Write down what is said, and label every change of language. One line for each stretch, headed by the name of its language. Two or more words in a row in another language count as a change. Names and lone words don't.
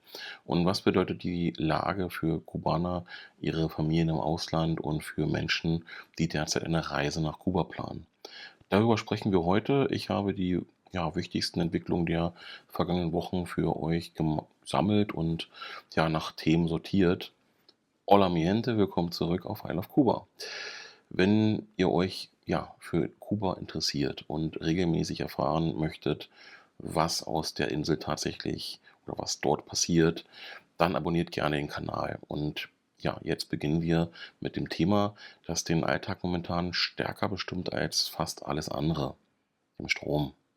German: Und was bedeutet die Lage für Kubaner, ihre Familien im Ausland und für Menschen, die derzeit eine Reise nach Kuba planen? Darüber sprechen wir heute. Ich habe die wichtigsten Entwicklungen der vergangenen Wochen für euch gesammelt und nach Themen sortiert.
Spanish: Hola mi gente,
German: willkommen zurück auf I Love Kuba. Wenn ihr euch für Kuba interessiert und regelmäßig erfahren möchtet, was aus der Insel tatsächlich oder was dort passiert, dann abonniert gerne den Kanal. Und ja, jetzt beginnen wir mit dem Thema, das den Alltag momentan stärker bestimmt als fast alles andere, dem Strom.